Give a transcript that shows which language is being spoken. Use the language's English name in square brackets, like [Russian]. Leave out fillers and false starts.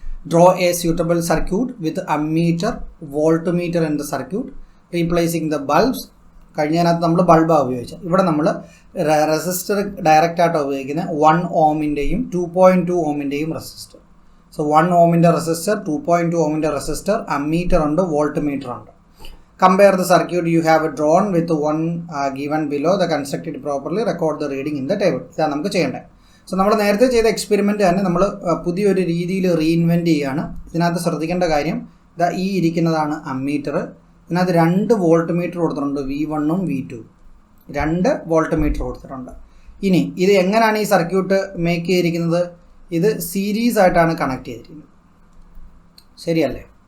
[English] Draw a suitable circuit with ammeter, voltmeter in the circuit, replacing the bulbs. [Malayalam] കഴിഞ്ഞതിനകത്ത് നമ്മൾ ബൾബാണ് ഉപയോഗിച്ചത്. ഇവിടെ നമ്മൾ resistor ഡയറക്റ്റായിട്ടാണ് ഉപയോഗിക്കുന്നത്. 1 ഓമിൻ്റെയും 2.2 ഓമിൻ്റെയും resistor. So 1 ഓമിൻ്റെ resistor, 2.2 ഓമിൻ്റെ resistor, ammeter ഉണ്ട്, volt meter ഉണ്ട്. [English] Compare the circuit you have drawn with the one given below. The construct it properly, record the reading in the table. [Malayalam] ഇതാണ് നമുക്ക് ചെയ്യേണ്ടത്. സോ നമ്മൾ നേരത്തെ ചെയ്ത എക്സ്പെരിമെൻറ്റ് തന്നെ നമ്മൾ പുതിയൊരു രീതിയിൽ റീഇൻവെൻറ്റ് ചെയ്യുകയാണ്. ഇതിനകത്ത് ശ്രദ്ധിക്കേണ്ട കാര്യം ഈ ഇരിക്കുന്നതാണ് അമ്മീറ്റർ. ഇതിനകത്ത് 2 വോൾട്ട് മീറ്റർ കൊടുത്തിട്ടുണ്ട്, V1ഉം V2. 2 വോൾട്ട് മീറ്റർ കൊടുത്തിട്ടുണ്ട്. ഇനി ഇത് എങ്ങനെയാണ് ഈ സർക്യൂട്ട് മേക്ക് ചെയ്തിരിക്കുന്നത്? ഇത് സീരീസ് ആയിട്ടാണ് കണക്ട് ചെയ്തിരിക്കുന്നത്, ശരിയല്ലേ?